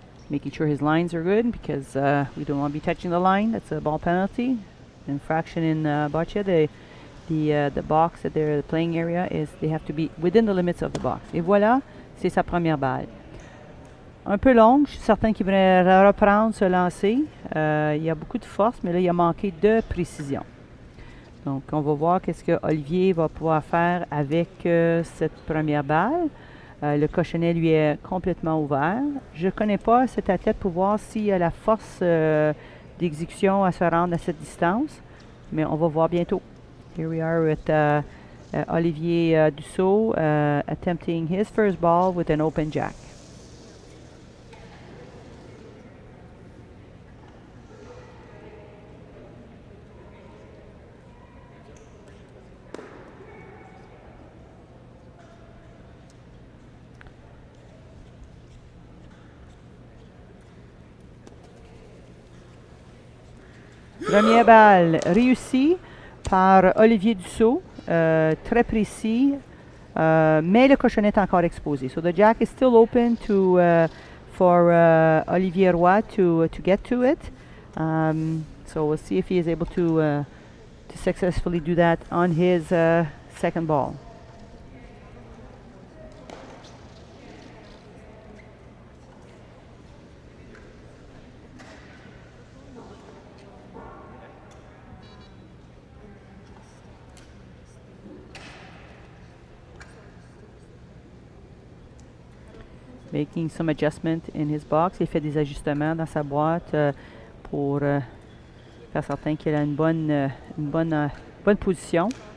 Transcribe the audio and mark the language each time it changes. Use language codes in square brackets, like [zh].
[en] Making sure his lines are good because we don't want to be touching the line. That's a ball penalty. Infraction in boccia. The box that they're the playing area is they have to be within the limits of the box. [fr] Et voilà, c'est sa première balle. Un peu longue, je suis certain qu'il va reprendre ce lancer. Il y a beaucoup de force, mais là, il a manqué de précision. Donc, on va voir qu'est-ce que Olivier va pouvoir faire avec cette première balle. Le cochonnet lui est complètement ouvert. Je ne connais pas cet athlète pour voir s'il a la force d'exécution à se rendre à cette distance, mais on va voir bientôt. [en] Here we are with Olivier Dussault attempting his first ball with an open jack. [fr] Première balle réussie par Olivier Dussault, très précis, mais le cochonnet est encore exposé. [en] So the jack is still open for Olivier Roy to get to it. So we'll see if he is able to successfully do that on his second ball. Making some adjustment in his box. [fr] Il fait des ajustements dans sa boîte pour faire certain qu'il a une bonne position.